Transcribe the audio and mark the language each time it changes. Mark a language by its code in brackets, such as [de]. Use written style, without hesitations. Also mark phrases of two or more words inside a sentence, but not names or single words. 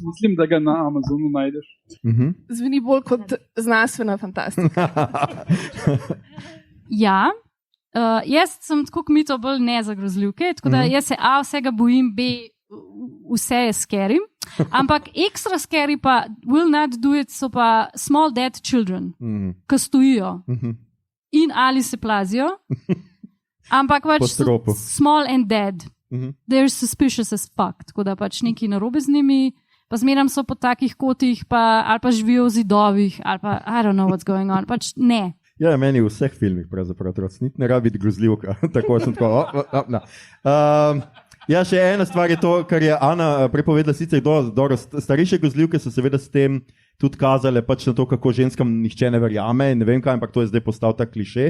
[sl] Mislim, da ga na Amazonu najdeš. Zveni bolj kot znanstvena fantastika. Ja, jaz sem tako kmito bolj ne za grozljivke, tako da jaz se A vsega bojim, B vse je scary. Ampak ekstra scary pa [en] will not do it so pa small dead children, [sl] ki stojijo in ali se plazijo, ampak pač [en] small and dead. They're suspicious as fuck, [sl] tako da pač neki narobe z njimi, pa zmeram so po takih kotih, ali pa živijo v zidovih, ali pa [en] I don't know what's going on, [sl] pač ne. Ja, meni v vseh filmih pravzaprav ne rabi biti grozljivka, tako sem tako, Ja, še ena stvar je to, kar je Ana prepovedala, sicer starejše grozljivke so seveda s tem tudi kazale pač na to, kako ženskam nihče ne verjame in ne vem kaj, ampak to je zdaj postal ta kliše.